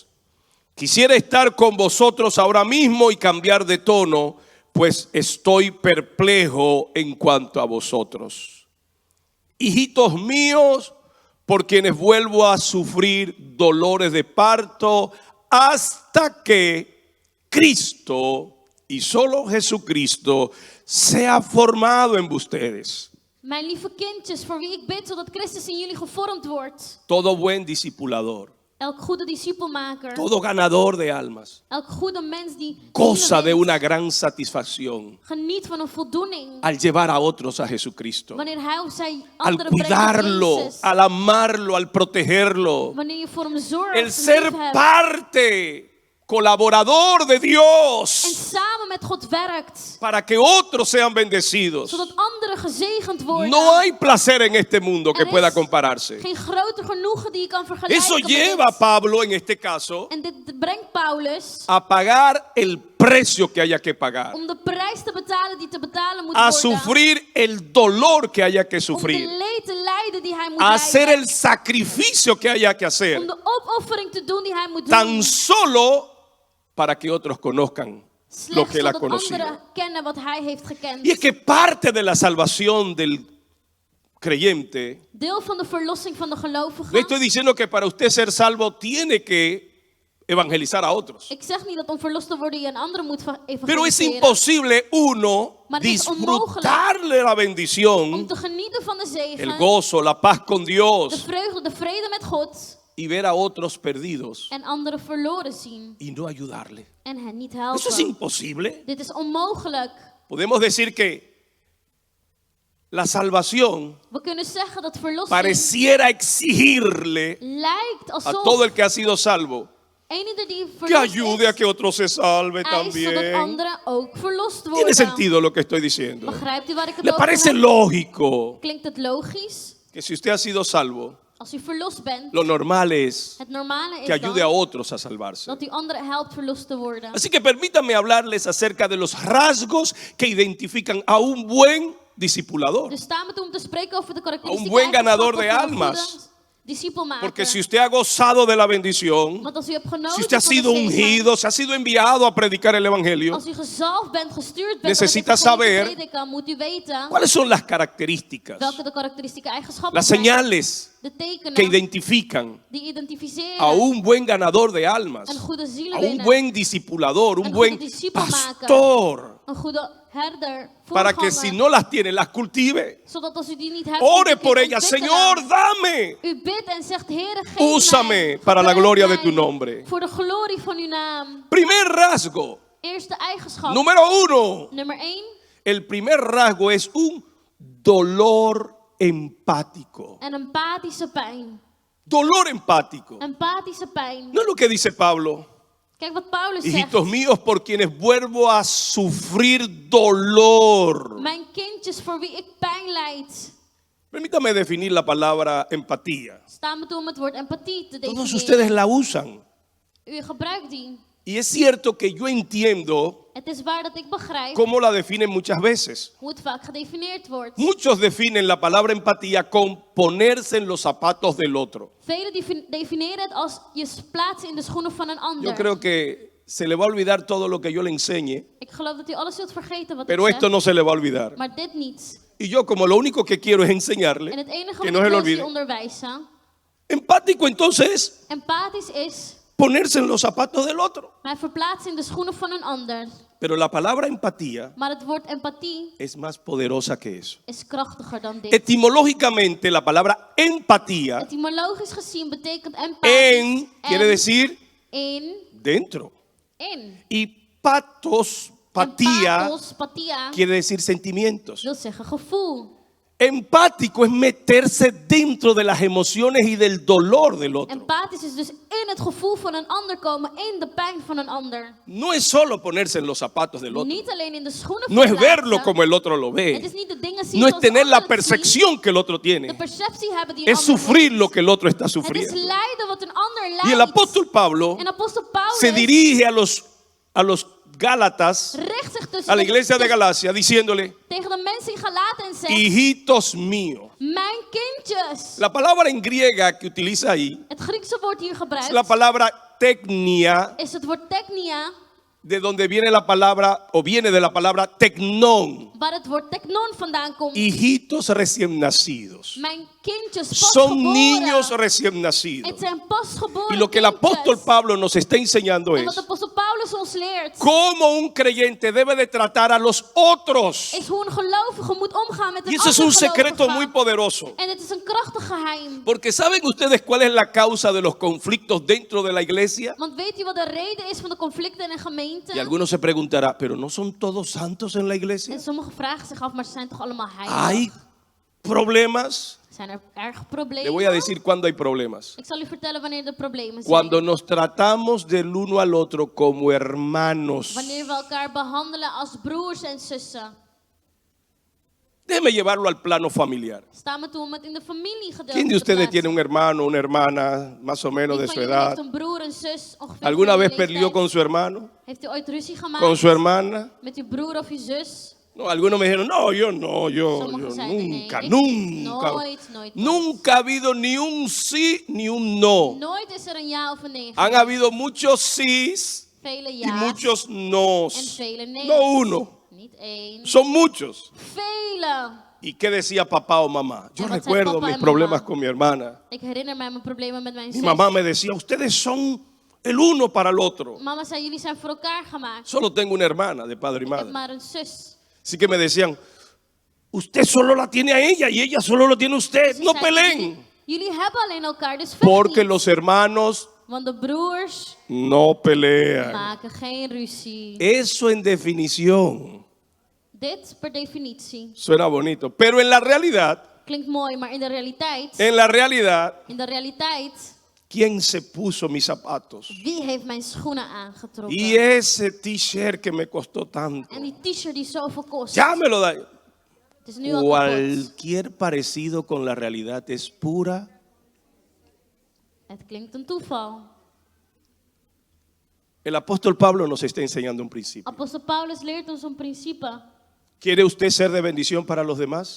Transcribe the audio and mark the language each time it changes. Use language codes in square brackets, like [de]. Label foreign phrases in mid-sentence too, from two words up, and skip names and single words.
[es] Quisiera estar con vosotros ahora mismo y cambiar de tono, pues estoy perplejo en cuanto a vosotros. Hijitos míos, por quienes vuelvo a sufrir dolores de parto hasta que Cristo y solo Jesucristo sea formado en ustedes. [nl] Mijn lieve kindjes, voor wie ik bid, zodat Christus in jullie gevormd wordt. [es] Todo buen discipulador, [nl] Elk goede discipelmaker. [es] todo ganador de almas, [nl] Elk goede mens die [es] goza de [nl] zielen [es] una [nl] wint, [es] gran satisfacción [nl] geniet van een voldoening. [es] al llevar a otros a Jesucristo, [nl] Wanneer hij of zij [es] al [nl] anderen brengt tot [es] cuidarlo, [nl] Jezus. [es] al amarlo, al protegerlo, [nl] Wanneer je voor hem zorgt, [es] el [nl] hem [es] ser [nl] liefhebt, [es] parte, colaborador de [nl] en [es] Dios [nl] samen met God werkt, [es] para que otros sean bendecidos. [nl] zodat anderen gezegend worden. [es] No hay placer en este mundo que [nl] Er [es] pueda [nl] is [es] compararse. [nl] geen groter genoegen die je kan vergelijken [es] Eso [nl] met [es] lleva a [nl] dit. [es] Pablo en este caso [nl] En dit brengt Paulus [es] a pagar el precio que haya que pagar, [nl] om de prijs te betalen die te betalen moet [es] a [nl] worden. [es] sufrir el dolor que haya que [nl] Om de [es] sufrir, [nl] leed te lijden die hij moet [es] a hacer [nl] lijden. [es] el sacrificio que haya que hacer, [nl] Om de opoffering te doen die hij moet [es] tan [nl] doen. [es] solo para que otros conozcan lo [nl] Slechts [es] que él ha [nl] zodat [es] conocido. [nl] anderen kennen wat hij heeft gekend. [es] Y es que parte de la salvación del creyente, [nl] Deel van de verlossing van de gelovigen. [es] no estoy diciendo que para usted ser salvo tiene que evangelizar a otros, [nl] Ik zeg niet dat om verlost te worden je een ander moet evangeliseren. [es] pero es imposible uno [nl] Maar het is [es] disfrutarle la [nl] om [es] bendición, [nl] te genieten van de zegen, [es] el gozo, la paz con [nl] de [es] Dios [nl] vreugde, de vrede met God [es] y ver a otros perdidos [nl] en anderen verloren zien [es] y no ayudarle. [nl] en hen niet [es] Eso es [nl] helpen. [es] imposible. [nl] Dit is onmogelijk. [es] Podemos decir que la salvación [nl] We kunnen zeggen dat verlossing [es] pareciera exigirle [nl] lijkt [es] a [nl] alsof [es] todo el que ha sido salvo [nl] eenieder die [es] que [nl] verlost [es] ayude a [nl] is, [es] que otro se salve [nl] eist zodat [es] también. [nl] anderen ook verlost [es] Tiene [nl] worden. [es] sentido lo que estoy diciendo. [nl] Begrijpt u waar ik het [es] ¿Le [nl] over [es] parece [nl] heb? [es] lógico [nl] Klinkt het logisch? [es] que si usted ha sido salvo, [nl] Als u verlost bent, [es] lo normal es [nl] het normale [es] que [nl] is [es] ayude a [nl] dan [es] otros a salvarse? [nl] dat u anderen helpt verlost te worden. [es] Así que permítanme hablarles acerca de los rasgos que identifican a un buen discipulador. [nl] Dus sta me toe om te spreken over de [es] A [nl] karakteristieken [es] un buen ganador de [nl] eigenschappen van een [es] almas. [nl] goede discipelmaker. [es] Porque si usted ha gozado de la bendición, [nl] Want als u hebt genoten [es] si usted ha [nl] van de [es] sido [nl] zegen, [es] ungido, se ha sido enviado a predicar el Evangelio, [nl] als u gezalfd bent, gestuurd bent [es] necesita [nl] om het evangelie [es] saber [nl] te prediken, moet u weten [es] ¿cuáles son las características, [nl] welke de karakteristieke eigenschappen [es] las [nl] zijn, [es] señales [nl] de tekenen [es] que identifican [nl] die identificeren [es] a un buen ganador de almas, [nl] een goede [es] a un [nl] zielenwinner, [es] buen discipulador, un [nl] Een [es] buen [nl] goede discipelmaker. [es] pastor, [nl] een goede herder, [es] para que [nl] voorganger, [es] si no las tiene, las cultive? [nl] zodat als u die niet hebt, [es] Ore [nl] u [es] por [nl] kunt [es] ellas, [nl] ontwikkelen. [es] Señor, dame. [nl] U bidt en zegt, Heere, geef [es] Úsame [nl] mij, [es] para la [nl] gebruik [es] gloria de [nl] mij [es] tu nombre. [nl] voor de glorie van uw naam. [es] Primer rasgo, [nl] Eerste eigenschap. [es] número 1. [nl] Nummer 1. [es] El primer rasgo es un dolor empático. [nl] Een empathische pijn. [es] Dolor empático. [nl] Empathische pijn. [es] No es lo que dice Pablo. [nl] Kijk wat Paulus zegt. [es] Hijitos míos, por quienes vuelvo a sufrir dolor. [nl] Mijn kindjes voor wie ik pijn lijd. [es] Permítame definir la palabra empatía. [nl] Sta me toe om het woord empathie te [es] Todos [nl] definiëren. [es] ustedes la usan. [nl] U gebruikt die. [es] Y es cierto que yo entiendo [nl] Het is waar dat ik begrijp [es] cómo la definen muchas veces. [nl] hoe het vaak gedefinieerd wordt. [es] Muchos definen la palabra empatía con ponerse en los zapatos del otro. [nl] Velen definiëren het als je plaatsen in de schoenen van een ander. [es] Yo creo que se le va a olvidar todo lo que yo le enseñe, [nl] Ik geloof dat u alles zult vergeten wat [es] pero [nl] ik [es] esto [nl] zeg, [es] no se le va a olvidar. [nl] maar dit niet. [es] Y yo como lo único que quiero es enseñarle, [nl] En het enige [es] que [nl] wat [es] no se [nl] ik [es] le [nl] wil is je [es] olvide. [nl] onderwijzen. [es] Empático entonces [nl] Empathisch is [es] ponerse en los zapatos del otro. [nl] mij verplaatsen in de schoenen van een ander. [es] Pero la palabra empatía [nl] Maar het woord empathie [es] es más poderosa que eso. [nl] is krachtiger dan dit. [es] Etimológicamente la palabra empatía [nl] Etymologisch gezien betekent empathisch [es] en quiere decir [nl] in. [es] dentro. Y patos, [nl] En [es] patía, [nl] pathos, pathia, [es] quiere decir sentimientos. [nl] wil zeggen gevoel. [es] Empático es meterse dentro de las emociones y del dolor del otro. [nl] Empathisch is dus in het gevoel van een ander komen, in de pijn van een ander. [es] No es solo ponerse en los zapatos del otro. [nl] Niet alleen in de schoenen [es] No es [nl] verplaatsen. [es] verlo como el otro lo [nl] Het [es] ve. [nl] is niet de dingen zien [es] No es [nl] zoals de [es] tener la [nl] ander het ziet. [es] percepción que el otro [nl] De [es] tiene. [nl] perceptie hebben die een [es] Es [nl] ander [es] sufrir [nl] heeft. [es] lo que el otro está [nl] Het is [es] sufriendo. [nl] lijden wat een ander lijdt. [es] Y el apóstol Pablo [nl] En apostel Paulus [es] se dirige a los Gálatas, [nl] richt zich dus [es] a la iglesia de Galacia, diciéndole, [nl] tegen de mensen in Galaten en zegt: [es] hijitos míos. [nl] mijn kindjes. [es] La palabra en griega que utiliza ahí [nl] Het Griekse woord hier [es] es [nl] gebruikt [es] la palabra teknia, [nl] is het woord teknia, [es] de donde viene la palabra, o viene de la palabra teknon. [nl] waar het woord teknon vandaan komt. [es] Hijitos recién nacidos. [nl] Mijn kindjes, [es] Son [nl] pasgeboren. [es] niños recién nacidos. [nl] Het zijn pasgeboren [es] Y lo que el apóstol [nl] kindjes. [es] Pablo nos está enseñando [nl] En wat [es] es [nl] apostel Paulus ons leert, [es] cómo un creyente debe de tratar a los otros. [nl] is hoe een gelovige moet omgaan met een [es] Y eso es [nl] ander [es] un secreto [nl] gelovige. [es] muy poderoso. [nl] En het is een krachtig geheim. [es] Porque ¿saben ustedes cuál es la causa de los conflictos dentro de la iglesia? [nl] Want weet u wat de reden is van de conflicten in een gemeente? [es] Y algunos se preguntarán, ¿pero no son todos santos en la iglesia? [nl] En sommigen vragen zich af, maar ze zijn toch allemaal heilig? [es] ¿Hay problemas? [nl] Zijn er erg [es] Le [nl] problemen? [es] voy a decir cuándo hay problemas. [nl] Ik zal u vertellen wanneer er problemen zijn. [es] Cuando nos tratamos del uno al otro como hermanos. [nl] Wanneer we elkaar behandelen als broers en zussen. [es] Déjeme llevarlo al plano familiar. [nl] Staan we toen met in de familiegedeelte [es] ¿Quién de [nl] te [es] ustedes [nl] plaatsen? [es] tiene un hermano, una hermana, más o menos [nl] Wie [es] de [nl] van [es] su [nl] jullie [es] edad? [nl] heeft een broer, een zus, ongeveer [es] ¿Alguna [nl] van [es] vez [nl] jullie [es] peleó [nl] leeftijd? [es] con su hermano, [nl] Heeft u ooit ruzie gemaakt [es] con su hermana? [nl] met uw broer of uw zus? [es] No, algunos me dijeron, no, yo [nl] Sommigen zeiden [es] nunca, [nl] nee, [es] nunca. [nl] nooit. [es] Nunca ha habido ni un sí ni un no. [nl] Nooit is er een ja of een nee. [es] Han habido muchos sís [nl] Vele [es] y [nl] ja's [es] muchos [nl] en [es] nos. [nl] vele nee's. [es] No uno, [nl] Niet één. [es] son muchos. [nl] Vele. [es] ¿Y qué decía papá o mamá? Yo [nl] En wat zei [es] recuerdo [nl] papa [es] mis [nl] en [es] problemas [nl] mama? [es] con mi hermana. [nl] Ik herinner mij mijn problemen met mijn [es] Mi [nl] zus. [es] mamá me decía, ustedes son el uno para el otro. [nl] Mama zei, jullie zijn voor elkaar gemaakt. [es] Solo tengo una hermana de padre y [nl] Ik heb [es] madre. [nl] maar een zus. [es] Así que me decían, usted solo la tiene a ella y ella solo lo tiene a usted. [nl] Ze [es] No [nl] zei, [es] peleen. [nl] Jullie hebben alleen elkaar, dus vecht [es] Porque [nl] niet. [es] los hermanos [nl] Want de broers [es] no pelean. [nl] maken geen ruzie. [es] Eso en definición [nl] Dit per definitie. [es] suena bonito. Pero en la realidad, [nl] Klinkt mooi, maar in de realiteit, [es] ¿quién se puso mis zapatos? [nl] wie heeft mijn schoenen aangetrokken? [es] Y ese t-shirt que me costó tanto. [nl] En die t-shirt die zoveel kost. [es] Ya me lo da. [nl] Het is nu al kapot. [es] Cualquier parecido con la realidad es pura. [nl] Het klinkt een toeval. [es] El apóstol Pablo nos está enseñando un principio. [nl] Apostel Paulus leert ons een principe. [es] ¿Quiere usted ser de bendición para los demás?